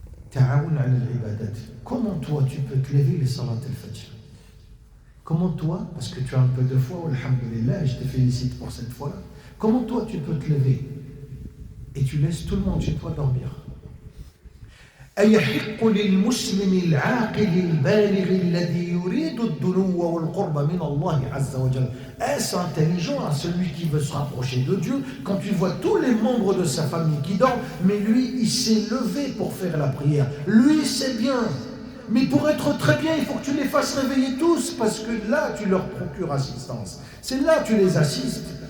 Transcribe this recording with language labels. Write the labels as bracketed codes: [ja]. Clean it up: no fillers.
[ar] Ta'awun 'ala al-ibadat. [fr] Comment toi tu peux te lever les salat al-fajr? Comment toi, parce que tu as un peu de foi, alhamdulillah, et je te félicite pour cette foi-là, comment toi tu peux te lever et tu laisses tout le monde chez toi dormir? [ar] أيحق للمسلم العاقل البالغ الذي يريد الدنو والقرب من الله عز وجل. [fr] Est-ce intelligent à celui qui veut se rapprocher de Dieu quand tu vois tous les membres de sa famille qui dorment, mais lui il s'est levé pour faire la prière. Lui c'est bien, mais pour être très bien il faut que tu les fasses réveiller tous, parce que là tu leur procures assistance, c'est là tu les assistes.